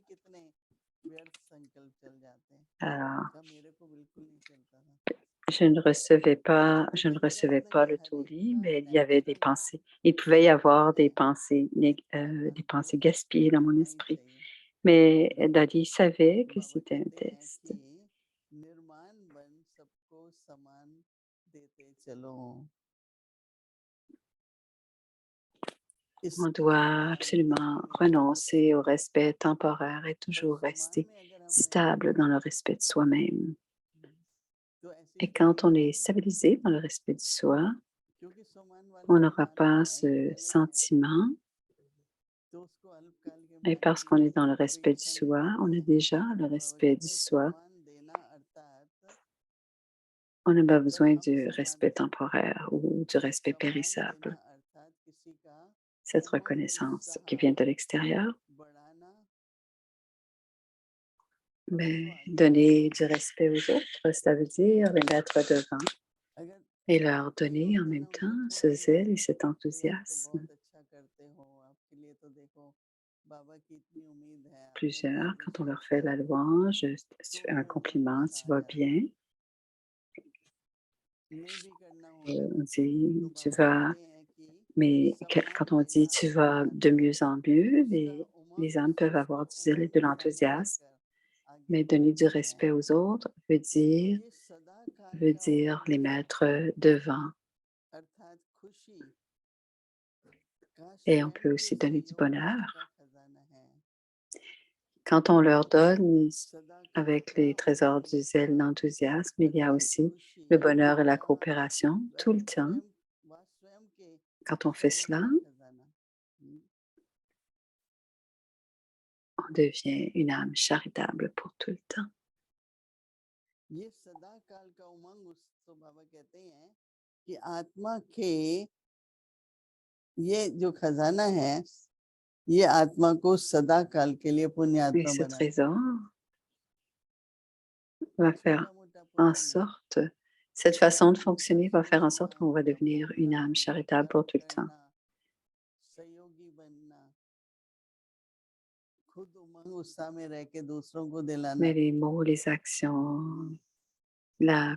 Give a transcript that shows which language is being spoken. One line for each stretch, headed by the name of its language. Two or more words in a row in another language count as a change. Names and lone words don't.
French: Alors, je ne recevais pas le toli, mais il y avait des pensées. Il pouvait y avoir des pensées gaspillées dans mon esprit. Mais Dadi savait que c'était un test.
Hindi: देते चलो
French: On
Hindi: इसके
French: doit
Hindi: बारे
French: absolument
Hindi: में
French: renoncer au respect temporaire et toujours
Hindi: वर्तमान
French: rester
Hindi: में अगर हम
French: stable dans le respect de soi-même.
Hindi: तो ऐसी
French: Et quand on
Hindi: स्थिति
French: est
Hindi: आएगी
French: stabilisé dans le respect de soi,
Hindi: क्योंकि समान वाला
French: on
Hindi: जो
French: n'aura
Hindi: मानना
French: pas
Hindi: है ये
French: ce
Hindi: पहले है
French: sentiment.
Hindi: तो उसको अल्पकाल के
French: Et
Hindi: मानने
French: parce
Hindi: की
French: qu'on est dans le respect de
Hindi: अपेक्षा नहीं
French: soi, on
Hindi: करते
French: a
Hindi: हैं
French: déjà le
Hindi: तो बाबा
French: respect de
Hindi: कहते हैं
French: soi.
Hindi: सम्मान देना अर्थात
French: On n'a pas
Hindi: जब
French: besoin
Hindi: हम
French: du
Hindi: सम्मान
French: respect temporaire ou du respect
Hindi: सम्मान देना
French: périssable.
Hindi: अर्थात किसी का
French: Cette
Hindi: उमंग
French: reconnaissance
Hindi: उत्साह
French: qui vient de l'extérieur,
Hindi: बढ़ाना
French: mais
Hindi: उसको आगे
French: donner
Hindi: बढ़ाना
French: du respect aux autres, ça veut dire les mettre devant
Hindi: अगर
French: et leur
Hindi: कई
French: donner en
Hindi: होते हैं
French: même
Hindi: ना उनको
French: temps
Hindi: थोड़ा
French: ce
Hindi: सा
French: zèle et cet
Hindi: अरे आप तो
French: enthousiasme.
Hindi: बहुत अच्छा करते हो आपके लिए तो देखो बाबा की इतनी उम्मीद है आपने तो
French: Plusieurs,
Hindi: आगे
French: quand on leur fait
Hindi: बढ़ते
French: la
Hindi: रहो
French: louange, tu
Hindi: तो
French: fais un
Hindi: उनमें उमंग
French: compliment, tu
Hindi: उत्साह आ
French: vas
Hindi: जाता है
French: bien,
Hindi: नहीं भी करना
French: et
Hindi: होगा
French: on
Hindi: तो
French: dit tu
Hindi: बाबा
French: vas,
Hindi: कहते हैं कि
French: mais
Hindi: सम्मान
French: quand on dit
Hindi: देना
French: tu vas de
Hindi: अर्थात
French: mieux en mieux,
Hindi: उसका
French: les
Hindi: उमंग
French: âmes peuvent
Hindi: उसको
French: avoir du zèle et
Hindi: उमंग
French: de
Hindi: उत्साह
French: l'enthousiasme,
Hindi: बढ़ाकर आगे
French: mais donner du
Hindi: बढ़ाना है
French: respect aux autres
Hindi: तो ये सदा काल
French: veut
Hindi: का
French: dire
Hindi: उमंग
French: les
Hindi: है
French: mettre devant.
Hindi: अर्थात खुशी का
French: Et on
Hindi: स्वयं
French: peut
Hindi: के
French: aussi donner du
Hindi: सहयोग में
French: bonheur.
Hindi: का खजाना है
French: Quand on leur donne
Hindi: सदा काल
French: avec
Hindi: का
French: les trésors
Hindi: उमंग
French: du zèle,
Hindi: उत्साह
French: l'enthousiasme, il y a
Hindi: अर्थात
French: aussi
Hindi: खुशी
French: le bonheur et la
Hindi: का
French: coopération tout le temps.
Hindi: स्वयं के
French: Quand on fait
Hindi: सहयोग
French: cela,
Hindi: का खजाना
French: on devient une âme charitable pour tout le temps.
Hindi: ये सदा काल का उमंग उस तो बाबा कहते हैं कि आत्मा के ये जो खजाना है ये आत्मा को सदा काल के लिए पुण्य
French: Et
Hindi: आत्मा
French: ce
Hindi: बनाता
French: trésor
Hindi: है
French: va faire
Hindi: छोटा मोटा
French: en
Hindi: पुण्य नहीं
French: sorte, cette façon de
Hindi: उनका
French: fonctionner va faire en sorte qu'on
Hindi: सम्मान
French: va devenir une
Hindi: बोलना
French: âme charitable
Hindi: कर्म
French: pour tout le temps.
Hindi: करना सहयोगी बनना खुद उमंग उत्साह में रह के दूसरों को दिलाना
French: Mais les mots, les actions, la